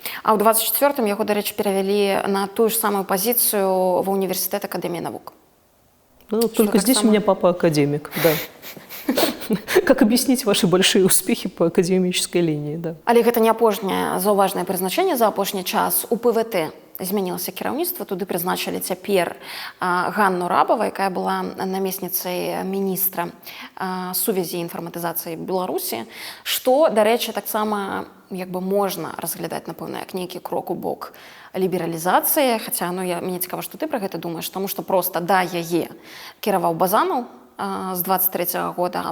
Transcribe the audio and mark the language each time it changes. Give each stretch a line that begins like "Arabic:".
Belarusian: А ў 24-м яго, дарэчы, перавялі на тую ж самую пазіцыю ва універсітэт Акадэміі навук.
Russian: Только здесь у меня папа академик, да. Как объяснить ваши большие успехи по академической линии, да.
Belarusian: Але гэта не апошняе заўважнае прызначэнне за апошні час. У ПВТ змянілася кіраўніцтва, туды прызначылі цяпер Ганну Рабова, якая была намесніцай міністра сувязі і інфарматызацыі Беларусі, што, дарэчы, таксама можна разглядаць, напэўна, як нейкі крок у бок лібералізацыі, хаця мне цікава, што ты пра гэта думаеш, таму што проста да яе кіраваў Базанаў, з 23-го года.